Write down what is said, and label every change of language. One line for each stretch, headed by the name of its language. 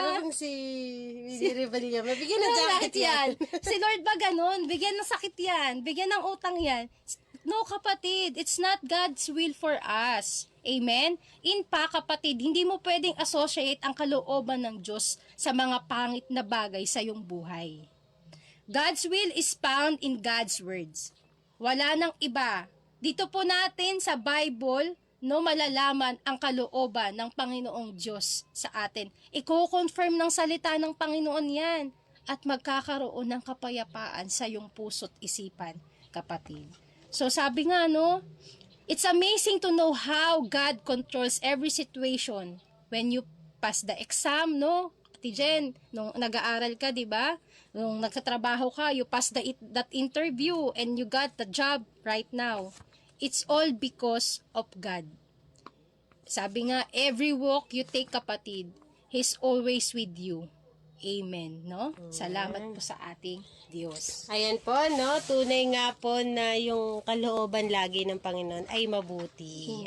Filipino: Parang si Rivalilla, mabigyan ng jacket yan. Si Lord ba ganun? Bigyan ng sakit yan. Bigyan ng utang yan. No, kapatid.
English: It's not God's will for us. Amen?
Filipino: In pa, kapatid, hindi mo pwedeng associate ang kalooban ng Diyos sa mga pangit na bagay sa iyong buhay.
English: God's will is found in God's words.
Filipino: Wala nang iba. Dito po natin sa Bible, no, malalaman ang kalooban ng Panginoong Diyos sa atin. Iko-confirm ng salita ng Panginoon yan at magkakaroon ng kapayapaan sa iyong puso't isipan, kapatid. So sabi nga, no,
English: it's amazing to know how God controls every situation when you pass the exam, no?
Filipino: Kapatid Jen, nung nag-aaral ka, di ba? Nung nagtatrabaho ka,
English: you pass that interview and you got the job right now. It's all because of God.
Filipino: Sabi nga,
English: every walk you take, kapatid, He's always with you.
Filipino: Amen, no? Salamat po sa ating Diyos. Ayan po, no? Tunay nga po na yung kalooban lagi ng Panginoon ay mabuti.